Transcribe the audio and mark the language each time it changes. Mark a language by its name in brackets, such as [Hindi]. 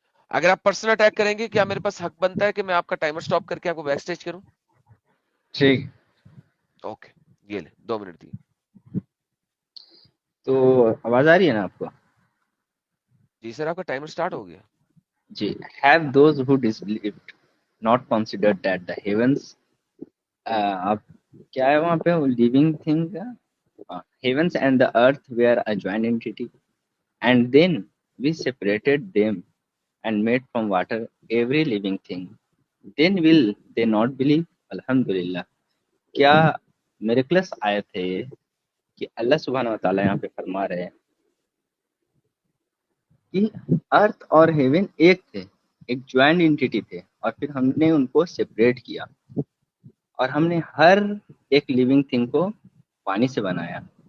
[Hindi] अगर आप personal attack करेंगे क्या मेरे पास हक बनता है कि मैं आपका टाइमर स्टॉप करके आपको बैक स्टेज करूं? ठीक। ओके ये ले 2 मिनट दिए। तो आवाज आ रही है ना आपको? जी सर आपका टाइमर स्टार्ट हो गया। जी। [English] have those who disbelieved not considered that the heavens, [Hindi] आप क्या है वहाँ पे लिविंग थिंग का, [English] heavens and the earth were a joint entity, and then we separated them and made from water every living thing. Then will they not believe? [Hindi] अल्हम्दुलिल्लाह। क्या miracles आयत है ये कि अल्लाह सुब्हानहू व तआला यहाँ पे फरमा रहे हैं कि अर्थ और हेवन एक थे, एक ज्वाइंट एंटिटी थे, और फिर हमने उनको सेपरेट किया, और हमने हर एक लिविंग थिंग को पानी से बनाया।